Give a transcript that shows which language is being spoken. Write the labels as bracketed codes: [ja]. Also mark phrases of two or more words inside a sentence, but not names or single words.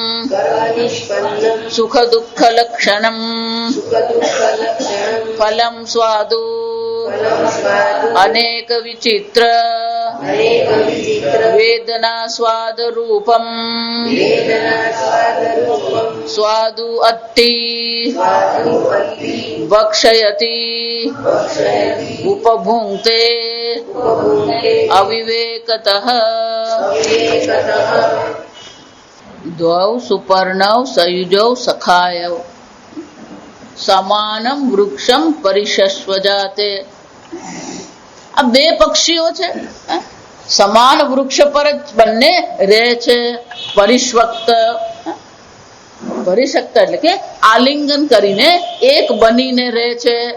[sa] सुख दुःख लक्षणम् फलम् स्वादु अनेक विचित्र वेदना स्वाद रूपम् स्वादु अत्ति भक्षयति उपभुङ्क्ते अविवेकतः द्वौ सुपर्णौ सयुजौ सखायौ समानम વૃક્ષમ પરિશસ્વજાતે. [gu] આ બે પક્ષીઓ છે, સમાન વૃક્ષ પર જ બંને રહે છે. પરિશ્વક્ત, પરિશક્ત એટલે કે આલિંગન કરીને એક બનીને રહે છે.